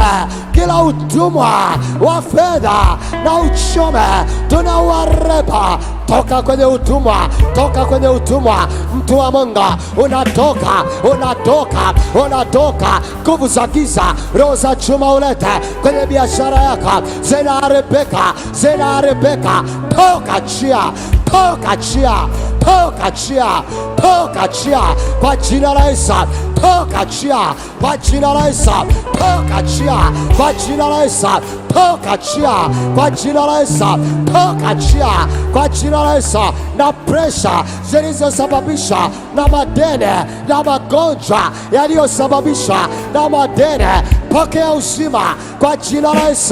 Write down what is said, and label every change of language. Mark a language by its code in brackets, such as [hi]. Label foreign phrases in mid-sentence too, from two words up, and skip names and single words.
[sw] Kila utumwa wa fedha na uchumi tunauareba. Toka kwenye utumwa, toka kwenye utumwa. Mtu wa Mungu, unatoka, unatoka, unatoka. Nguvu za giza, roho za chuma ulete kwenye biashara yako, zinaharibika, zinaharibika. Toka chia, toka chia, toka chia, toka chia kwa jina la Yesu. Toka chia kwa jina la Yesu. Toka chia kwa jina la Yesu. Toka chia kwa jina la Yesu. Toka chia kwa jina la Yesu. Na presha zilizosababishwa na madeni na magonjwa yaliyosababishwa na madeni, pokea uzima kwa jina la Yesu.